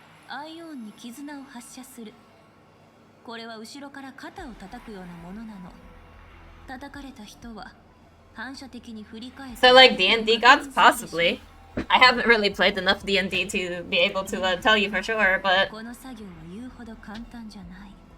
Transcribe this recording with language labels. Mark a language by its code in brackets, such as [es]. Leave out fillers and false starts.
[ja] アイオンに絆を発射する。これは後ろから肩を叩くようなものなの。叩かれた人は反射的に振り返って。 [en] So like D&D gods? Possibly. I haven't really played enough D&D to be able to tell you for sure, but... [ja] この作業は言うほど簡単じゃない。